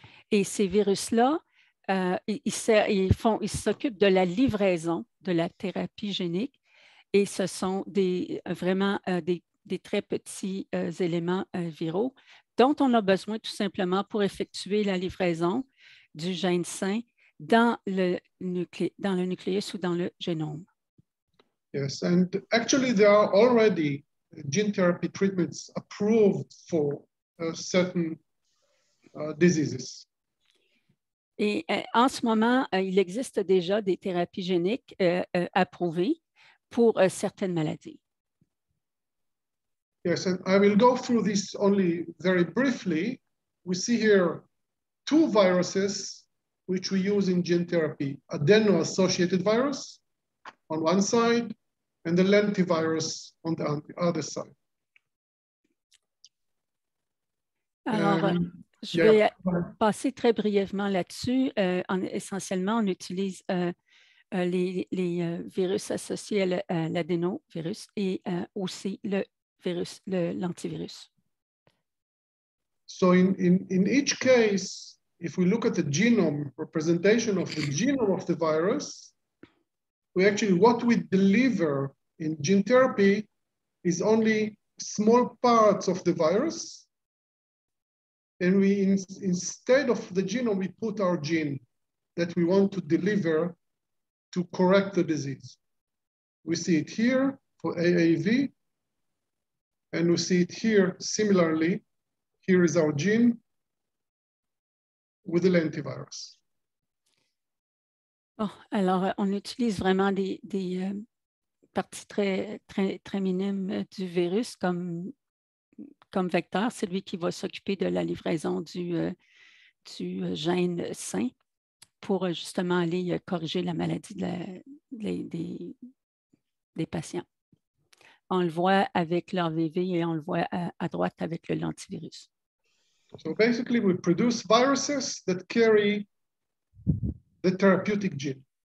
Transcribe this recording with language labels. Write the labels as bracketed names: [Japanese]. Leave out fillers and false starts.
[French] Et ces virus-là, ils s'occupent de la livraison de la thérapie génique et ce sont vraiment des des très petits éléments viraux dont on a besoin tout simplement pour effectuer la livraison du gène sain dans le nucléus ou dans le génome. [English] Yes, and actually there are already gene therapy treatments approved for certain diseases. [French] Et en ce moment, il existe déjà des thérapies géniques approuvées pour certaines maladies. [English] Yes, and I will go through this only very briefly. We see here two viruses which we use in gene therapy, adeno-associated virus on one side and the lentivirus on the other side. [French] Alors, je vais passer très brièvement là-dessus. Essentiellement, on utilise les virus associés à l'adénovirus et aussi l'antivirus. [English] So in each case, if we look at the genome representation of the genome of the virus, what we deliver in gene therapy is only small parts of the virus. And we, instead of the genome, we put our gene that we want to deliver to correct the disease. We see it here for AAV, and we see it here similarly. Here is our gene with the lentivirus. [French] Oh, alors, on utilise vraiment des parties très minimes du virus comme vecteur. C'est lui qui va s'occuper de la livraison du gène sain pour justement aller corriger la maladie des patients. On le voit avec l'AVV et on le voit à droite avec le lentivirus. [English] So basically, we produce viruses that carry the therapeutic gene.